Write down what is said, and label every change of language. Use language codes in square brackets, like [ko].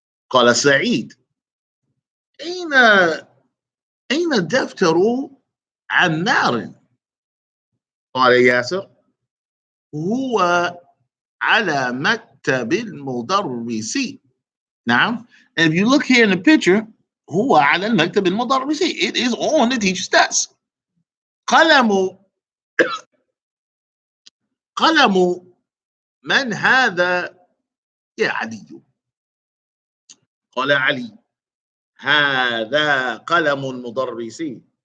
[ar] قال سعيد أين دفتر عمار؟ قال ياسر هو على مكتب المدرس. نعم. [en] And if you look here in the picture, [ar] هو على المكتب المدرس. [en] It is on the teacher's desk. [ar] قلم من هذا يا علي؟ قال علي هذا قلم مدرسي.